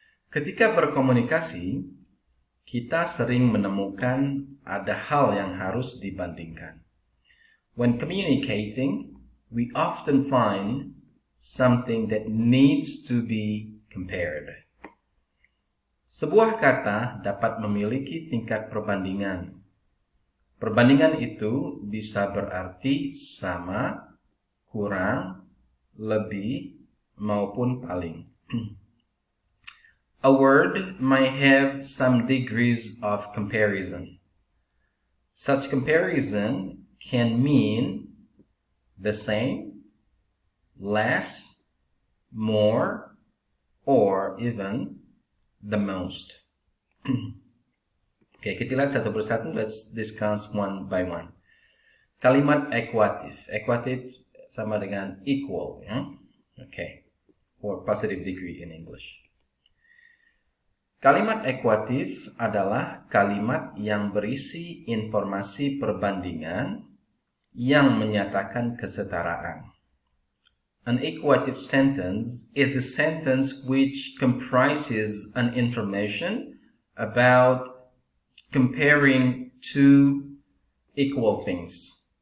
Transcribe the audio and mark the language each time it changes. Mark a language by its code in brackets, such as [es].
[id] Ketika berkomunikasi, kita sering menemukan ada hal yang harus dibandingkan. [en] When communicating, we often find something that needs to be compared. [id] Sebuah kata dapat memiliki tingkat perbandingan. Perbandingan itu bisa berarti sama, kurang, lebih, maupun paling. [en] A word might have some degrees of comparison. Such comparison can mean the same, less, more, or even the most. [id] Oke, kita lihat satu persatu. [en] Let's discuss one by one. [id] Kalimat ekuatif. Ekuatif sama dengan equal, ya. Oke. [en] Or positive degree in English. [id] Kalimat ekuatif adalah kalimat yang berisi informasi perbandingan yang menyatakan kesetaraan. [en] An equative sentence is a sentence which comprises an information about comparing two equal things.